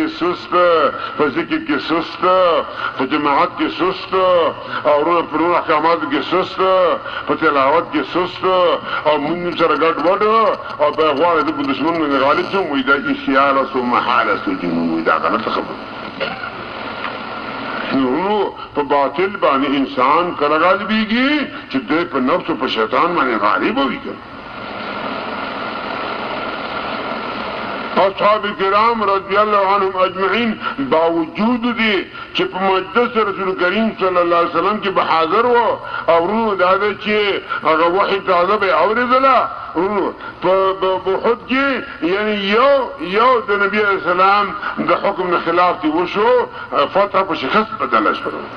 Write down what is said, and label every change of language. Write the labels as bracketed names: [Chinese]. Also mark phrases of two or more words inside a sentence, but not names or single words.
[Pashto] سست په ذکر کې سست په جماعت کې سست او ورو احکامات کې سست په تلاوت کې سست او موږ سره ګډ وډ او په غواړي د دشمن نه غالب شو وي دا اشاره سو محاله سو جنون وي دا غلط خبره نو په باطل باندې انسان کله غالبيږي چې د په نفس او په شیطان باندې غالب وي اصحاب کرام [Arabic] رضی اللہ عنہم اجمعین [Pashto] باوجود دی چې په مجلس رسول کریم [Arabic] صلی الله علیه وسلم [Pashto] کې بحاضر و او ورونو دا دی چې هغه وحی تازه به اوریدله ورونو په احد کې یعنی یو د نبی [Arabic] علیہ السلام [Pashto] د حکم نه خلاف دی وشو فتح په شکست بدله شو